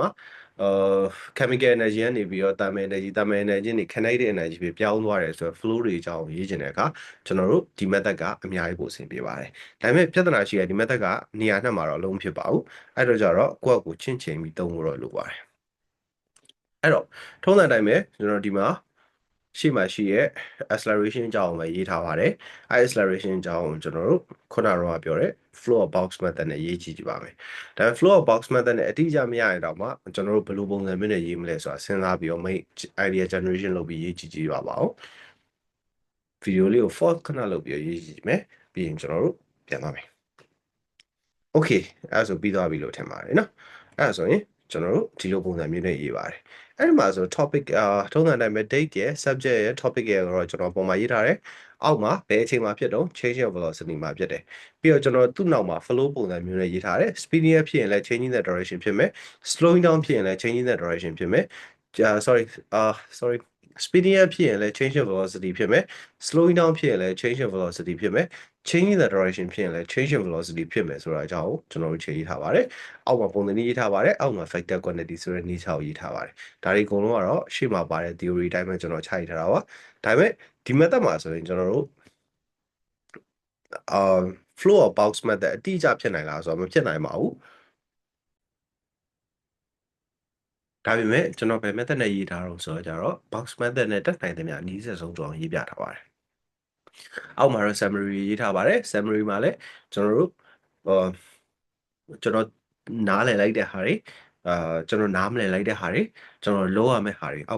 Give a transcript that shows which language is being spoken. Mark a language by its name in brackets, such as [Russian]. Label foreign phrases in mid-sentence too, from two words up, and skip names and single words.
[Burmese] မှာ [English] chemical energy [Burmese] ကနေပြီးတော့ [English] thermal energy [Burmese] နဲ့ [English] kinetic energy [Burmese] ပဲပြောင်းသွားတယ်ဆိုတော့ flow တွေအကြောင်းရေးချင်တဲ့အခါကျွန်တော်တို့ဒီ method ကအများကြီးပိုအဆင်ပြေပါတယ်ဒါပေမဲ့ပြဿနာရှိတဲ့ဒီ method ကနေရာနှံ့မှာတော့အလုံးဖြစ်ပါဘူးအဲ့တော့ကြတော့ကိုယ့်အကိုချင့်ချိန်ပြီးသုံးဖို့တော့လိုပါတယ်အဲ့တော့ထုံးစံအတိုင်းပဲကျွန်တော်ဒီမှာရှေ့မှာရှိရဲ့ acceleration အကြောင်းကိုပဲရေးထားပါတယ်အဲ acceleration အကြောင်းကိုကျွန်တော်တို့ခု နကတော့ပြောတဲ့ [English] flow of box method [Burmese] နဲ့ရေးကြည့်ကြပါမယ်ဒါပေမဲ့ [English] flow of box method [Burmese] နဲ့အတိအကျမရရင်တော့မှကျွန်တော်တို့ဘယ်လိုပုံစံမျိုးနဲ့ရေးမလဲဆိုတာစဉ်းစားပြီးတော့ [English] idea generation [Burmese] လုပ်ပြီးရေးကြည့်ကြပါဦးဗီဒီယိုလေးကို pause ခဏလုပ်ပြီးရေးကြည့်မယ် ပြီးရင်ကျွန်တော်တို့ပြန်သွားမယ် okay အဲ့ဒါဆိုပြီးသွားပြီလို့ထင်ပါတယ်နော်အဲ့ဒါဆိုရင်ကျွန်တော်တို့ဒီလိုပုံစံမျိုးနဲ့ရေးပါတယ်အဲ့ဒီမှာဆို topic ထုံးစံတိုင်းပဲ date ရယ် subject ရယ် topic ရယ်တော့ကျွန်တော်ပုံမှာရေးထားတယ်အောက်မှာဘယ်အချိန်မှာဖြစ်တော့ [English] change of velocity [Burmese] မှာဖြစ်တယ်ပြီးတော့ကျွန်တော်သူ့နောက်မှာ flow ပုံစံမျိုးနဲ့ရေးထားတယ် [English] speeding up [Burmese] ဖြစ်ရင်လည်း [English] changing the direction [Burmese] ဖြစ်မယ် [English] slowing down [Burmese] ဖြစ်ရင်လည်း [English] changing the direction [Burmese] ဖြစ်မယ် [English] sorry speeding up [Burmese] ဖြစ်ရင်လည်း [English] change of velocity [Burmese] ဖြစ်မယ် [English] slowing down [Burmese] ဖြစ်ရင်လည်း [English] change of velocity [Burmese] ဖြစ်မယ် [English] changing the direction [Burmese] ဖြစ်ရင်လည်း [English] change of velocity [Burmese] ဖြစ်မယ်ဆိုတာအကြောင်းကိုကျွန်တော်တို့ချိန်ရေးထားပါတယ်အောက်မှာပုံသဏ္ဍာန်ရေးထားပါတယ်အောက်မှာ [English] factor quantity [Burmese] ဆိုတဲ့နည်းချောက်ရေးထားပါတယ်ဒါတွေအကုန်လုံးကတော့ရှေ့မှာပါတဲ့ theory အတိုင်းပဲကျွန်တော်ခြိုက်ထားတာပါဒါပေမဲ့ဒီ method မှာဆိုရင်ကျွန်တော်တို့ [English] flow of box method [Burmese] အတိအကျဖြစ်နိုင်လားဆိုတော့မဖြစ်နိုင်ပါဘူးဒါပေမဲ့ကျွန်တော်ဘယ် method နဲ့ရေးထားတော့ဆိုတော့ကြတော့ [English] box method [Burmese] နဲ့တက်နိုင်တဲ့များအနည်းဆက်ဆုံးကျွန်တော်ရေးပြထားပါတယ်အော က်မှာတော့ summary ရေးထားပါတယ် summary မှာလည်းကျွန်တော်တို့ကျွန်တော်နားလည်လိုက်တဲ့ဟာတွေကျွန်တော်နားမလည်လိုက်တဲ့ဟာတွေကျွန်တော်လိုရမယ့်ဟာတွေအောက်